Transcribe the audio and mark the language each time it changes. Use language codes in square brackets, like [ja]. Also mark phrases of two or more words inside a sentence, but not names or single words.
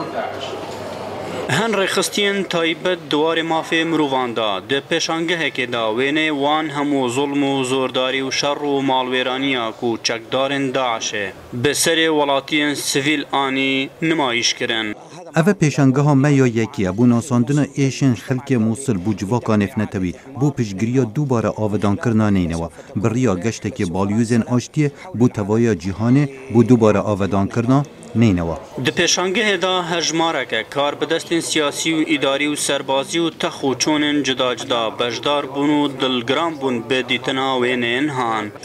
[ku] هەن ڕێخستیان تایبەت دووارێ مافێ مرۆڤاندا دە پێشانگەهێکێدا وێنێ وان هەموو زوڵم و زۆرداری و شەڕ و ماڵوێرانیەک و چەکدارên داعشێ بەسەرێ وڵاتیان سڤیل ئانی نمایشکردن. ئەvە پێشانگەها me ya yekiye bû nasandina êşên xelkê Mosul bû civaka nêfnetewî bû piştgiriya dubare avedankirina neynewa biriya geştekê balyûzên aştiyê bû tevaya cîhanê bû dubare avedankirina neynewa. Di pêşangehê da hejmareke kar bi destên siyasî û îdarî û serbazî û tex û çûnên cuda cuda bejdar bûn û dilgiran bûn bi dîtina wênên han.